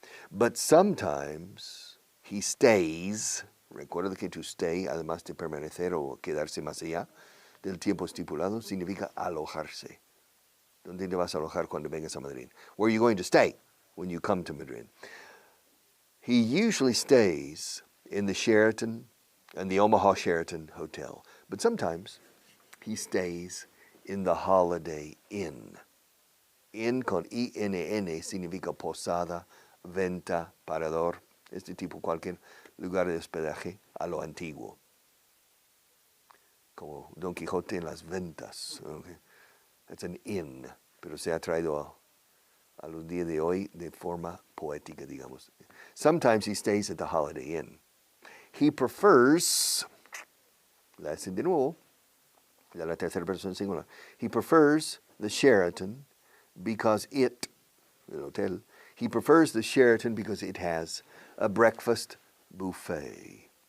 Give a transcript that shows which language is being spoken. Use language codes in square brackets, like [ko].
[en] But sometimes he stays, [es] recuerda que to stay, además de permanecer o quedarse más allá del tiempo estipulado, significa alojarse. ¿Dónde te vas a alojar cuando vengas a Madrid? [en] Where are you going to stay when you come to Madrid? He usually stays in the Sheraton and the Omaha Sheraton Hotel. But sometimes he stays in the Holiday Inn. [es] Inn con I-N-N significa posada, venta, parador. Este tipo, cualquier lugar de hospedaje a lo antiguo. Como Don Quijote en las ventas. Okay. [en] That's an inn, [es] pero se ha traído a los días de hoy de forma poética, digamos. [en] Sometimes he stays at the Holiday Inn. He prefers, let's [es] de nuevo, la tercera persona singular. [en] He prefers the Sheraton because it, [es] el hotel, [en] he prefers the Sheraton because it has a breakfast buffet.